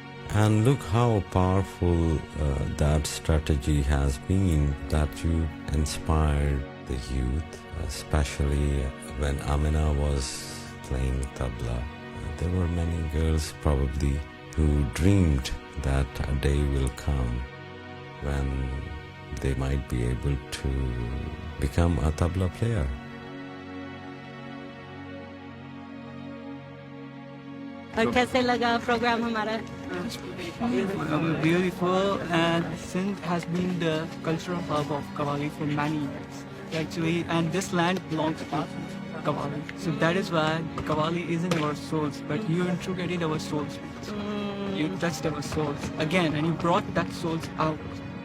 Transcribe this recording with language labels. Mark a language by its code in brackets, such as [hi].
[en] And look how powerful that strategy has been, that you inspired the youth, especially when Amina was playing tabla. There were many girls probably who dreamed that a day will come when they might be able to become a tabla player. [hi] और कैसे लगा programme हमारा? [en] Beautiful, and Sindh has been the cultural hub of Qawwali for many years, actually, and this land belongs to Qawwali. So that is why Qawwali is in our souls, but you integrated our souls. You touched our souls again, and you brought that souls out.